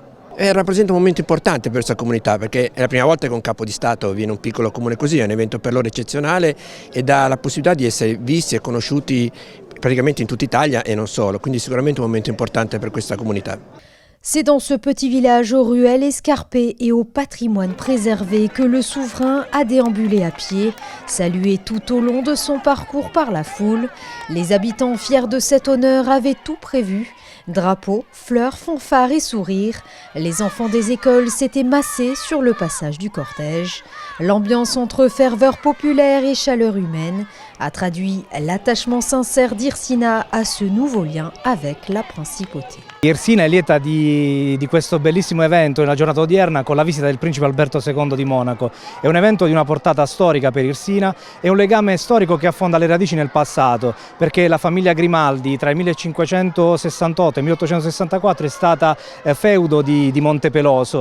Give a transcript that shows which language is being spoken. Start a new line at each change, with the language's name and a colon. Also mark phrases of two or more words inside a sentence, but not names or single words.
Italian: Rappresenta un momento importante per questa comunità perché è la prima volta che un capo di Stato viene in un piccolo comune così, è un evento per loro eccezionale e dà la possibilità di essere visti e conosciuti praticamente in tutta Italia et non solo, quindi sicuramente un momento importante per questa comunità.
French: C'est dans ce petit village aux ruelles escarpées et au patrimoine préservé que le souverain a déambulé à pied, salué tout au long de son parcours par la foule. Les habitants fiers de cet honneur avaient tout prévu. Drapeaux, fleurs, fanfares et sourires. Les enfants des écoles s'étaient massés sur le passage du cortège. L'ambiance entre ferveur populaire et chaleur humaine a traduit l'attachement sincère d'Irsina à ce nouveau lien avec la principauté.
Italian: Irsina è lieta di questo bellissimo evento nella giornata odierna con la visita del principe Alberto II di Monaco. È un evento di una portata storica per Irsina e un legame storico che affonda le radici nel passato, perché la famiglia Grimaldi tra il 1568 e il 1864 è stata feudo di Montepeloso.